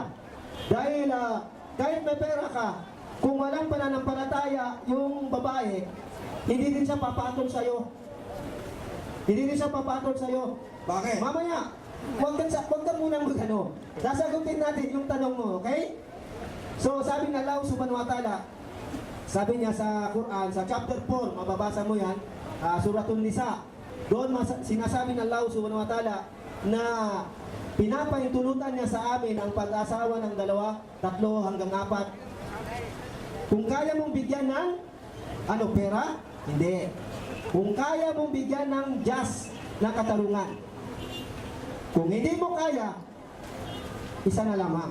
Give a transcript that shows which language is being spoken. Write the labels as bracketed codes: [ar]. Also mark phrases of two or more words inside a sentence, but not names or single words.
[tl] Dahil kahit may pera ka, kung walang pananampalataya yung babae, hindi din siya papatol sa'yo. Hindi din siya papatol sa'yo. Bakit? Mamaya, huwag ka munang mag-ano. Sasagutin natin yung tanong mo, okay? So sabi ng Allah [ar] سبحانه وتعالى, [tl] sabi niya sa Quran, sa chapter 4, mababasa mo yan, Suratul Nisa. Doon sinasabi ng Allah [ar] سبحانه وتعالى [tl] na pinapahintulutan niya sa amin ang pag-asawa ng 2, 3 hanggang 4. Kung kaya mong bigyan ng pera? Hindi. Kung kaya mong bigyan ng just na katarungan. Kung hindi mo kaya, isa na lamang.